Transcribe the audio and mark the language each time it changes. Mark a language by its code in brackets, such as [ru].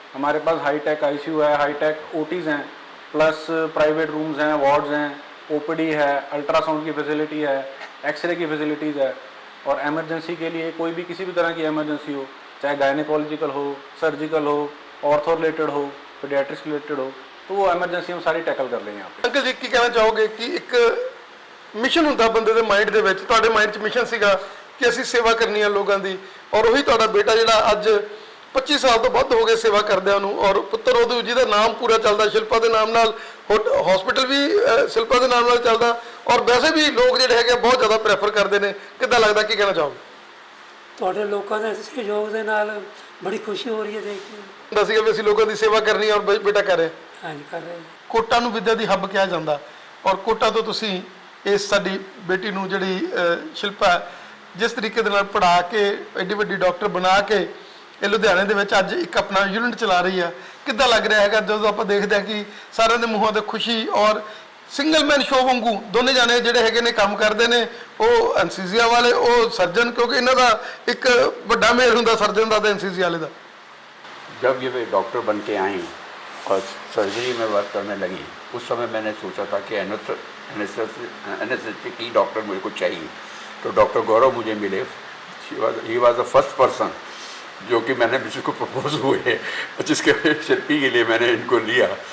[hi] हमारे पास hi tech ICU है, hi tech ओटीज़ हैं, प्लस प्राइवेट रूम्स हैं, वार्ड्स हैं, ओपीडी है, अल्ट्रासाउंड की फैसिलिटी है, एक्सरे की फैसिलिटीज़ है, और एमरजेंसी के लिए कोई भी किसी भी तरह की एमरजेंसी हो, चाहे गायनेकोलॉजिकल हो, सर्जिकल हो, ऑर्थो रिलेटेड हो, पीडियाट्रिक्स रिलेटेड हो, तो वो एमरजेंसी हम सारी टैकल कर लेंगे यहाँ पे। अंकल जी की कहना चाहोगे कि एक मिशन [pa] ਹੁੰਦਾ ਬੰਦੇ ਦੇ ਮਾਈਂਡ ਦੇ ਵਿੱਚ, ਤੁਹਾਡੇ ਮਾਈਂਡ 'ਚ ਮਿਸ਼ਨ ਸੀਗਾ ਕਿ ਅਸੀਂ ਸੇਵਾ ਕਰਨੀ ਹੈ ਲੋਕਾਂ ਦੀ, ਔਰ ਉਹੀ ਤੁਹਾਡਾ ਬੇਟਾ ਜਿਹੜਾ ਅੱਜ 25 ਸਾਲ ਤੋਂ ਵੱਧ ਹੋ ਗਏ ਸੇਵਾ ਕਰਦਿਆਂ ਨੂੰ, ਔਰ ਪੁੱਤਰ ਉਹਦੇ ਜਿਹਦਾ ਨਾਮ ਪੂਰਾ ਚੱਲਦਾ ਸ਼ਿਲਪਾ ਦੇ ਨਾਮ ਨਾਲ, ਹਸਪੀਟਲ ਵੀ ਸ਼ਿਲਪਾ ਦੇ ਨਾਮ ਨਾਲ ਚੱਲਦਾ, ਔਰ ਵੈਸੇ ਵੀ ਲੋਕ ਜਿਹੜੇ ਹੈਗੇ ਬਹੁਤ ਜ਼ਿਆਦਾ ਪ੍ਰੈਫਰ ਕਰਦੇ ਨੇ। ਕਿੱਦਾਂ ਲੱਗਦਾ, ਕੀ ਕਹਿਣਾ ਚਾਹੋਗੇ? ਤੁਹਾਡੇ ਲੋਕਾਂ ਦੇ ਸਹਿਯੋਗ ਦੇ ਨਾਲ ਬੜੀ ਖੁਸ਼ੀ ਹੋ ਰਹੀ ਹੈ ਦੇਖ ਕੇ। ਦੱਸ ਕਿ ਅਸੀਂ ਲੋਕਾਂ ਦੀ ਸੇਵਾ ਕਰਨੀ, ਔਰ ਬੇਟਾ ਕਰ ਰਿਹਾ। ਹਾਂਜੀ ਕਰ ਰਹੇ ਕੋਟਾ ਨੂੰ ਵਿਦਿਆ ਦੀ ਹੱਬ ਕਿਹਾ ਜਾਂਦਾ, ਔਰ ਕੋਟਾ ਤੋਂ ਤੁਸੀਂ ਇਸ ਸਾਡੀ ਬੇਟੀ ਨੂੰ ਜਿਹੜੀ ਸ਼ਿਲਪਾ ਹੈ, ਜਿਸ ਤਰੀਕੇ ਦੇ ਨਾਲ ਪੜ੍ਹਾ ਕੇ ਐਡੀ ਵੱਡੀ ਡਾਕਟਰ ਬਣਾ ਕੇ ਇਹ ਲੁਧਿਆਣੇ ਦੇ ਵਿੱਚ ਅੱਜ ਇੱਕ ਆਪਣਾ ਯੂਨਿਟ ਚਲਾ ਰਹੀ ਆ, ਕਿੱਦਾਂ ਲੱਗ ਰਿਹਾ ਹੈਗਾ ਜਦੋਂ ਆਪਾਂ ਦੇਖਦੇ ਹਾਂ ਕਿ ਸਾਰਿਆਂ ਦੇ ਮੂੰਹਾਂ ਤੇ ਖੁਸ਼ੀ, ਔਰ ਸਿੰਗਲ ਮੈਨ ਸ਼ੋ ਵਾਂਗੂ ਦੋਨੇ ਜਾਣੇ ਜਿਹੜੇ ਹੈਗੇ ਨੇ ਕੰਮ ਕਰਦੇ ਨੇ, ਉਹ ਐਨਸੀਸੀਆ ਵਾਲੇ, ਉਹ ਸਰਜਨ, ਕਿਉਂਕਿ ਇਹਨਾਂ ਦਾ ਇੱਕ ਵੱਡਾ ਮੇਲ ਹੁੰਦਾ ਸਰਜਨ ਦਾ ਤੇ ਐਨਸੀਸੀਆ वाले ਦਾ। [hi] जब ये डॉक्टर बन के आई और सर्जरी में वर्क करने लगी, उस समय मैंने सोचा था कि एनेस्थेटिक की डॉक्टर मेरे को चाहिए, तो डॉक्टर गौरव मुझे मिले। [en] he was the first person [hi] जो कि मैंने जिसको प्रपोज हुए, जिसके शिल्पी के लिए मैंने इनको लिया।